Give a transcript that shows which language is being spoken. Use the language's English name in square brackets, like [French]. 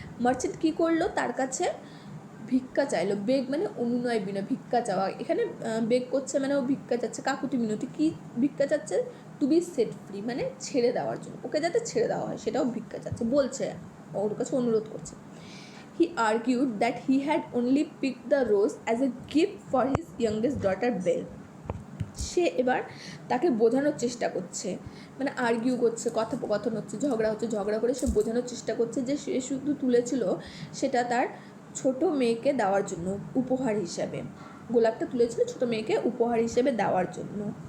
[Bangla] Merchant কী করলো, তার কাছে ভিক্ষা চাইলো। বেগ মানে অনুনয় বিনয়, ভিক্ষা চাওয়া। এখানে বেগ করছে মানে ও ভিক্ষা চাচ্ছে, কাকুতি মিনতি। কী ভিক্ষা চাচ্ছে, [English] to be set free [Bangla] মানে ছেড়ে দেওয়ার জন্য, ওকে যাতে ছেড়ে দেওয়া হয় সেটাও ভিক্ষা চাচ্ছে, বলছে, ওর কাছে অনুরোধ করছে। [English] He argued that he had only picked the rose as a gift for his youngest daughter Belle. [Bangla] সে এবার তাকে বোঝানোর চেষ্টা করছে, মানে আর্গিউ করছে, কথোপকথন হচ্ছে, ঝগড়া করে সে বোঝানোর চেষ্টা করছে যে সে শুধু তুলেছিল সেটা তার ছোট মেয়েকে দেওয়ার জন্য, উপহার হিসাবে। গোলাপটা তুলেছিল ছোট মেয়েকে উপহার হিসেবে দেওয়ার জন্য।